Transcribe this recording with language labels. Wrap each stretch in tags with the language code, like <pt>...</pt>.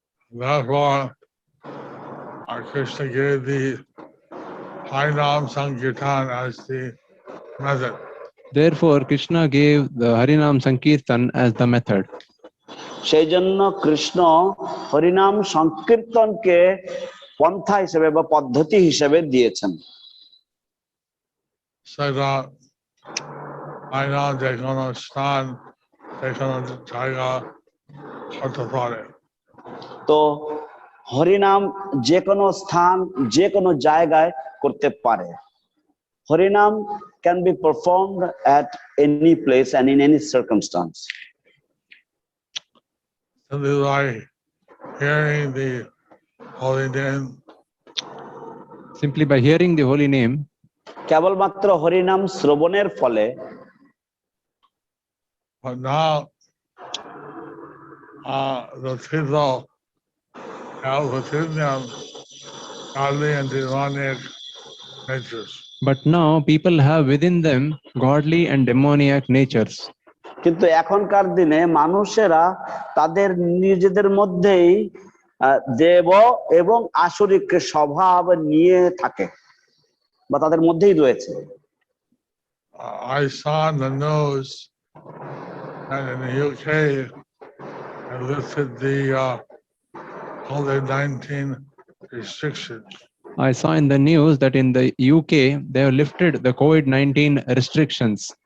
<en>Therefore, our Krishna gave the Harinam Sankirtan as the method. Therefore, Krishna gave the Harinam Sankirtan as the method.</en> <bn>সেই জন্য কৃষ্ণ হরিনাম সংকীর্তনকে পন্থা হিসেবে বা পদ্ধতি হিসেবে দিয়েছেন। সেটা আইনা যে কোনো স্থান, যে কোনো জায়গা হতে পারে। তো হরিনাম যে কোনো স্থান, যে কোনো জায়গায় করতে পারে।</bn> <en>Harinam can be performed at any place and in any circumstance. Simply by hearing the holy name, Simply by hearing the holy name,</en> <bn>কেবলমাত্র হরিনাম শ্রবণের ফলে,</bn> <en>but now the people have within them godly and demonic natures. but now people have within them godly and demoniac natures.</en> <bn>কিন্তু এখনকার দিনে মানুষেরা তাদের নিজেদের মধ্যেই দেব এবং আসরিক স্বভাব নিয়ে থাকে বা তাদের মধ্যেই রয়েছে।</bn> <en>I saw in the news that in the UK they lifted the COVID-19 restrictions. I saw in the news that in the UK they have lifted the COVID-19 restrictions.</en>